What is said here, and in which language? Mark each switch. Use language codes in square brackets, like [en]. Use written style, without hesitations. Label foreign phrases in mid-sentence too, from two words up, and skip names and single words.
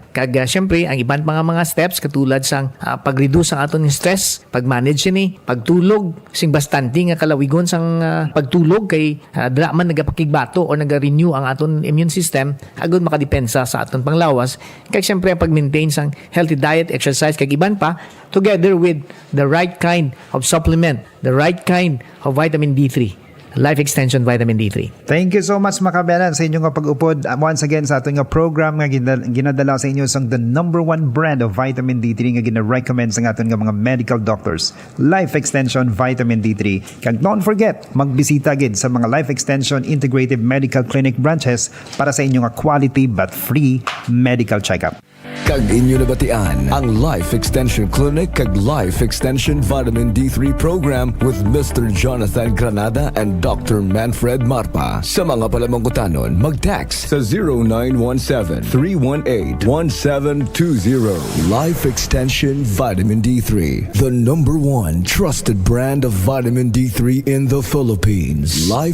[hil] Kag syempre ang iban pa nga mga steps katulad sang pag-reduce ang aton stress, pag-manage ni, pagtulog, sing bastante nga kalawigon sang pagtulog kay dira man nagapakigbato o naga-renew ang aton [en] immune system [hil] agud makadepensa sa aton panglawas. Kag syempre ang pag-maintain sang [en] healthy diet, exercise [hil] kag iban pa [en] together with the right kind of supplement, the right kind of vitamin D3. Life Extension Vitamin D3. Thank you so much [hil] makabelan sa inyong pag-upod [en] once again [hil] sa ating program nga ginadala sa inyo sang [en] the number 1 brand of vitamin D3 [hil] nga gina-recommend sa ating mga [en] medical doctors, [hil] Life Extension Vitamin D3. Kag [en] don't forget [hil] magbisita gid sa mga Life Extension Integrative Medical Clinic branches para sa inyong [en] quality but free medical checkup. [hil] Kag inyo nabatian ang Life Extension Clinic kag Life Extension Vitamin D3 Program with Mr. [en] Jonathan Granada and Dr. Manfred Marpa. [hil] Sa mga palamangkutanon, mag-text sa 0917-318-1720. [en] Life Extension Vitamin D3, the #1 trusted brand of vitamin D3 in the Philippines. Life